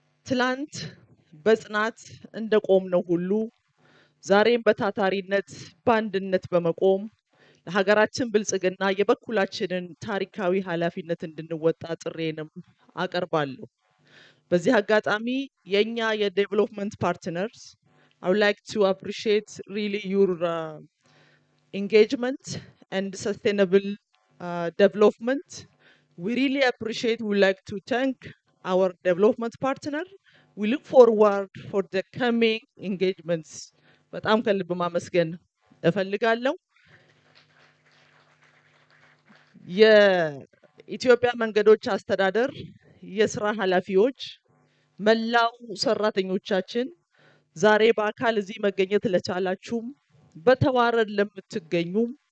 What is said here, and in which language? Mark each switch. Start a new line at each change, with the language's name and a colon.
Amharic: ትላንት በጽናት እንደቆምነው ሁሉ ዛሬም በታታሪነት በአንድነት በመቆም ለሀገራችን ብልጽግና የበኩላችንን ታሪካዊ ኃላፊነት እንድንወጣ ጥሬንም አቀርባለሁ። በዚህ አጋጣሚ የኛ የዴቨሎፕመንት ፓርትነርስ
English: I would like to appreciate really your engagement and sustainable development. We really appreciate, we would like to thank our development partner. We look forward for the coming engagements.
Amharic: በጣም ከልብ ማመስገን እፈልጋለሁ። የኢትዮጵያ መንገዶች አስተዳደር የስራ ኃላፊዎች፣ መላው ሰራተኞቻችን ዛሬ በአካል እዚህ መገኘት ለቻላችሁም፣ በተዋረድ ለምትገኙም፣